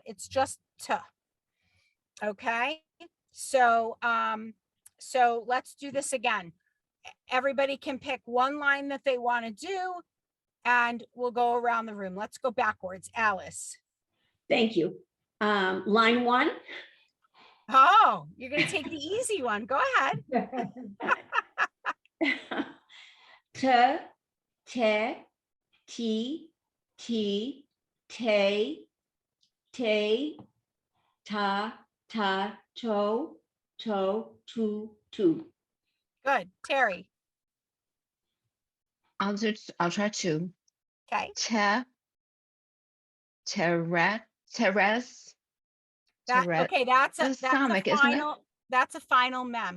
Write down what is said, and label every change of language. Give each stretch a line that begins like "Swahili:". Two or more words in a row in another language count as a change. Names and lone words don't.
English: It's just t. Okay. So let's do this again. Everybody can pick one line that they want to do, and we'll go around the room. Let's go backwards. Alice. Thank you. Line 1. Oh, you're going to take the easy one. Go ahead. T, te, ti, ti, te, te, ta, ta, to, tu, tu. Good. Terry. I'll try to. Okay. Terrace. Okay, that's a stomach, isn't it? final. That's a final mem.